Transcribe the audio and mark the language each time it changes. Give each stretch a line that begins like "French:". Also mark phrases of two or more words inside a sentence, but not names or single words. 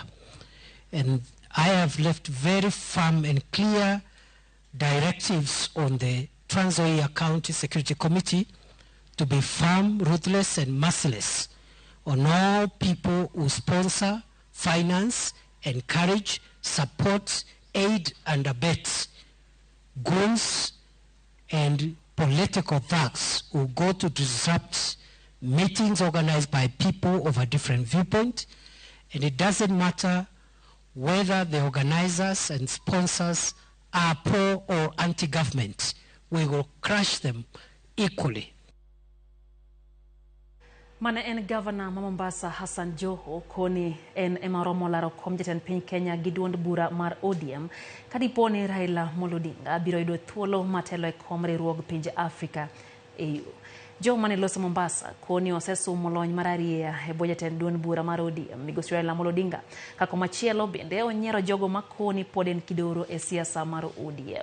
English: And I have left very firm and clear directives on the Trans Nzoia County Security Committee to be firm, ruthless, and merciless on all people who sponsor, finance, encourage, support, aid, and abet goons and political thugs who go to disrupt meetings organized by people of a different viewpoint. And it doesn't matter whether the organizers and sponsors are pro or anti-government. We will crush them equally.
Luo (Kenya and Tanzania): Mana en Governor ma Mombasa Hassan Joho koni en emaromo laro kom jatend piny Kenya gi duond bura mar ODM kadiponi Raila Odinga biro yudo thuolo matelo e kom riwruog pinje Afrika EU. Jo mane loso Mombasa koni osesumo lony mar ariya e bwo jatend duond bura mar ODM migosi Raila Odinga kako machielo bende onyiero jogo makoni pod en kidoro e siasa mar ODM.